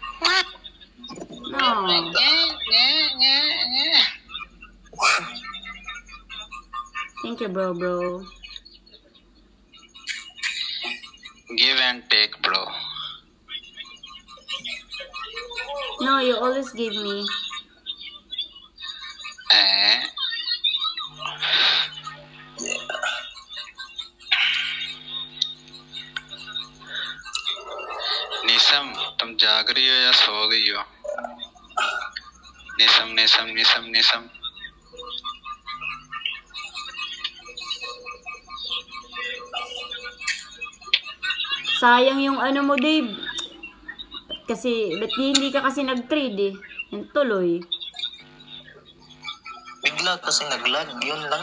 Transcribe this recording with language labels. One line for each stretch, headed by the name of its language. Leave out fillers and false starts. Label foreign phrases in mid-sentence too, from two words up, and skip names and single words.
English: No. Thank you, bro. Give and take, bro. No, you always give me.
Hindi: निसम तुम जाग रही हो या सो गई हो? निसम
Filipino: Sayang yung ano mo, Dave. Kasi, ba't hindi ka kasi nag-trade eh? Yung tuloy. Bigla kasi nag-lag, yun lang.